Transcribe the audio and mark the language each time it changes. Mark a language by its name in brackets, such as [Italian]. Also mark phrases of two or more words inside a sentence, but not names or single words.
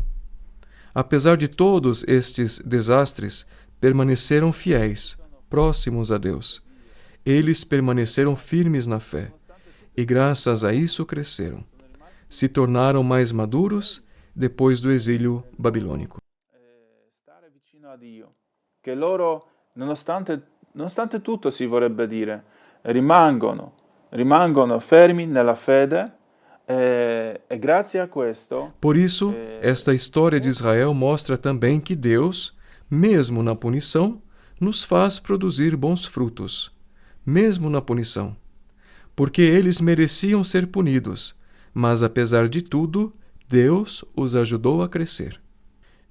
[Portuguese] Apesar de todos estes desastres, permaneceram fiéis, próximos a Deus. Eles permaneceram firmes na fé, e graças a isso cresceram. Se tornaram mais maduros depois do exílio babilônico. [Italian] Stare vicino a Dio, che loro, nonostante tutto si vorrebbe dire, rimangono fermi nella fede e grazie a questo... [Portuguese] Por isso, esta história de Israel mostra também que Deus, mesmo na punição, nos faz produzir bons frutos, mesmo na punição. Porque eles mereciam ser punidos, mas apesar de tudo, Deus os ajudou a crescer.